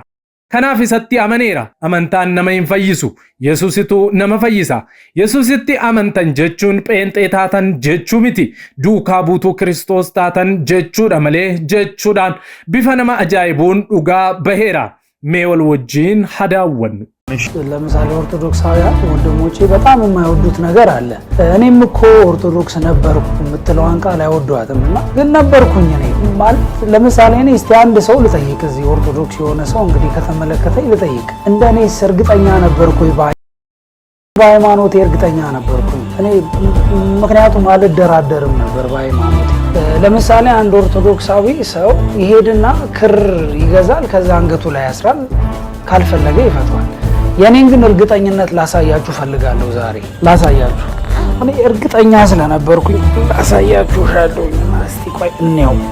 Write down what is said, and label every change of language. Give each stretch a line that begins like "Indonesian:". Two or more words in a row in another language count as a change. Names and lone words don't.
Oromo: Kanaaf isatti amaneera. Amantaan nama hin fayyisu. Yesuusitu nama fayyisa. Yesuusitti amantan jechuun pheenxee taatan jechuu miti. Duukaa buutuu Kiristoos taatan jechuudha malee jechuudhaan bifa nama ajaa'ibuun dhugaa baheera. Mee wal wajjiin hadaawwannu.
Amharic: ለምሳሌ ኦርቶዶክሳውያን ወንድሞቼ በጣም የማይወዱት ነገር አለ። እኔም እኮ ኦርቶዶክስ ነበርኩ የምትለዋን ቃል አይወዷትምና ግን ነበርኩኝ እኔ ማለት ለምሳሌ እኔ እስቲ አንድ ሰው ልጠይቅ እዚህ ኦርቶዶክስ የሆነ ሰው እንግዲህ ከተመለከተኝ ልጠይቅ እንደኔስ እርግጠኛ ነበርኩኝ በሃይማኖቴ እርግጠኛ ነበርኩኝ እኔ ምክንያቱም አልደራደርም ነበር በሃይማኖቴ ለምሳሌ አንድ ኦርቶዶክሳዊ ሰው ይሄድና ክር ይገዛል ከዛ አንገቱ ላይ ያስራል ካልፈለገ ይፈቷል የኔን ግን እርግጠኝነት ላሳያችሁ ፈልጋለሁ ዛሬ ላሳያችሁ እኔ እርግጠኛ ስለነበርኩኝ ላሳያችሁ ሻለውና እስቲ ቆይ እንየው